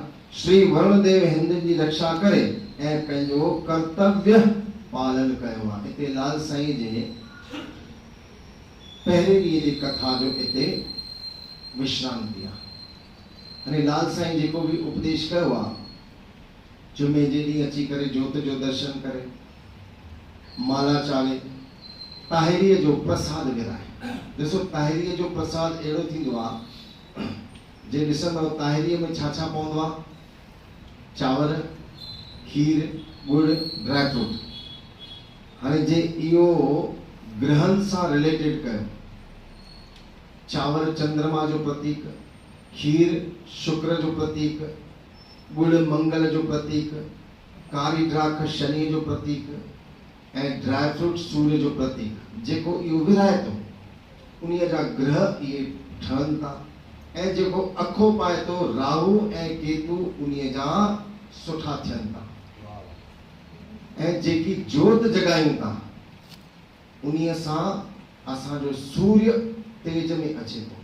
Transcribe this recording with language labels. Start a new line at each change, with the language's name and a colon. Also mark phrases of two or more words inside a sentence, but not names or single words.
Sindhi: श्री वरुणदेव हिंद जी रक्षा करे ऐं पंहिंजो कर्तव्य पालन कयो आहे। हिते लाल साईं जे पहिरें ॾींहं जी कथा जो हिते विश्राम थी आहे। हाणे लाल साईं जेको भी उपदेश कयो आहे, जुमे जे ॾींहुं अची करे जोत जो दर्शन करे, माला चाले, ताहिरीअ जो प्रसाद विराए। ॾिसो, ताहिरीअ जो प्रसाद अहिड़ो थींदो आहे, जे ॾिसंदव ताहिरीअ में छा छा पवंदो आहे? चांवर, खीर, गुड़,
English: dry fruit.
Sindhi: हाणे जे इहो ग्रहण सां रिलेटेड कयो, चांवर चंद्रमा जो प्रतीक, खीर शुक्र जो प्रतीक, गुड़ मंगल जो प्रतीक, कारी ड्राख शनि जो प्रतीक ऐं
English: dry fruit
Sindhi: सूर्य जो प्रतीक। जेको इहो विराए थो, उन्हीअ जा ग्रह इहे ठहनि था, ऐं जेको अखो पाए थो, राहु ऐं केतु उन्हीअ जा सुठा थियनि था। ऐं जेकी जोत जगायूं था, उन्हीअ सां असांजो सूर्य तेज में अचे थो।